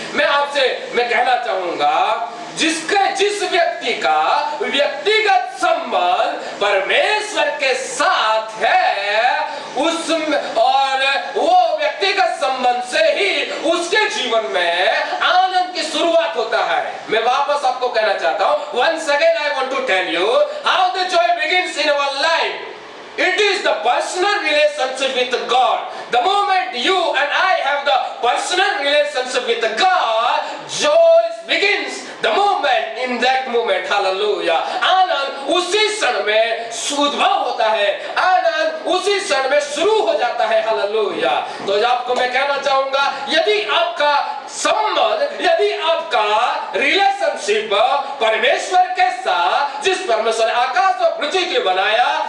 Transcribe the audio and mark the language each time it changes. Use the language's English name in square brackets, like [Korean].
[Hindi] मैं कहना चाहूंगा, जिस व्यक्ति का व्यक्तिगत संबंध परमेश्वर के साथ है और वो व्यक्तिगत संबंध से ही उसके जीवन में आनंद की शुरुआत होता है। मैं वापस आपको कहना चाहता हूं, [English] once again I want to tell you how the joy begins in our life. It is the personal relationship with God. The moment you and I have the personal relationship with God, joy begins the moment, in that moment. Hallelujah. [Hindi] आनंद उसी क्षण में उद्भव होता है, आनंद उसी क्षण में शुरू हो जाता है। हालेलुया। तो आपको मैं कहना चाहूंगा, यदि आपका संबंध, यदि आपका रिलेशनशिप परमेश्वर के साथ, जिस परमेश्वर ने आकाश और पृथ्वी को बनाया,